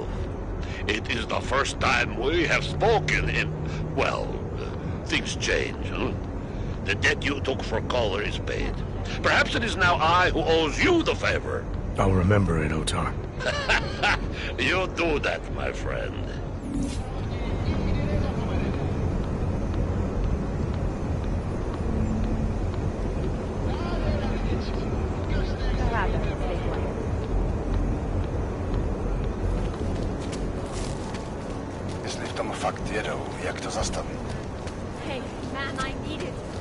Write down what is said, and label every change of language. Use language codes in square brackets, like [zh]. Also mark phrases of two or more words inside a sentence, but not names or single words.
[en] It is the first time we have spoken in... Well, things change, huh? The debt you took for color is paid. Perhaps it is now I who owes you the favor. I'll remember it, Ota. You do that, my friend. [cs] Jestli v tom fakt jedou, jak to zastaví? [en] Hey, man, I need it.